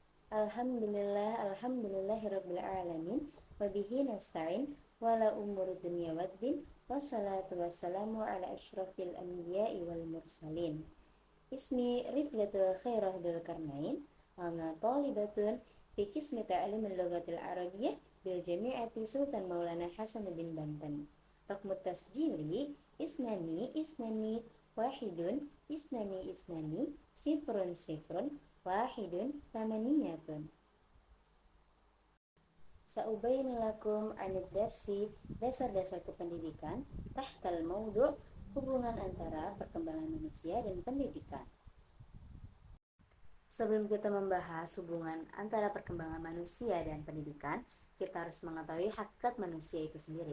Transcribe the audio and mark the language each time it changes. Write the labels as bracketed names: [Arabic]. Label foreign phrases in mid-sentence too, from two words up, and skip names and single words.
[Arabic] الحمد لله رب العالمين وبه نستعين وعلى أمور الدنيا والدين والصلاة والسلام على أشرف الأنبياء والمرسلين. Ismi Rifdatul Khairah Dzul Karnain, ana thalibatun fi qismi ta'limil lughatil arabiyyah bil Jami'ati Sultan Maulana Hasan bin Banten. رقم التسجيل اثنان اثنان واحد اثنان اثنان صفر صفر واحد ثمانية. سأبين لكم عن الدرس [Indonesian] dasar-dasar kependidikan [Arabic] تحت الموضوع' [Indonesian] hubungan antara perkembangan manusia dan pendidikan. Sebelum kita membahas hubungan antara perkembangan manusia dan pendidikan, kita harus mengetahui hakikat manusia itu sendiri.